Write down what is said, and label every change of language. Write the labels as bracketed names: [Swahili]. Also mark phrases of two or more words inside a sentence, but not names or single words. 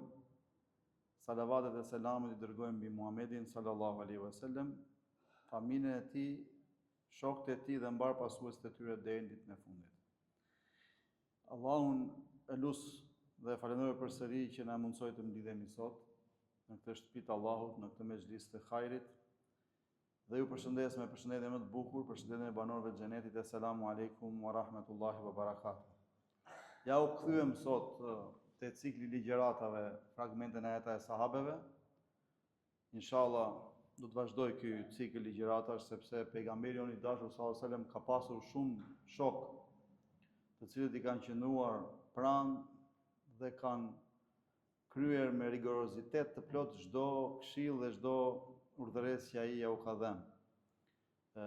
[Albanian] Salavatet e selamet i dërgojmë mbi Muhammedin [Arabic] صلى الله عليه وسلم, [Albanian] familjen e tij, shokët e tij dhe mbar pasuesit e tyre deri në ditën e fundit. Allahun e lut dhe falenderoj përsëri që na mundsoi të mblidhemi sot në këtë shtëpi të Allahut, në këtë mezhlis të hajrit. Dhe ju përshëndes me përshëndetje më të bukur, përshëndetjen e banorëve të xhenetit. [Arabic] السلام عليكم ورحمة الله وبركاته. [Albanian] Ja u kthyem sot te cikli ligjëratave, fragmente në jeta e sahabeve. Inshallah do të vazhdoj ky cikël ligjëratash sepse pejgamberi i dashur [Arabic] صلى الله عليه وسلم [Albanian] ka pasur shumë shok, të cilët i kanë qëndruar pranë dhe kanë kryer me rigorozitet të plot çdo këshill dhe çdo urdhëresë që ai ja u ka dhënë.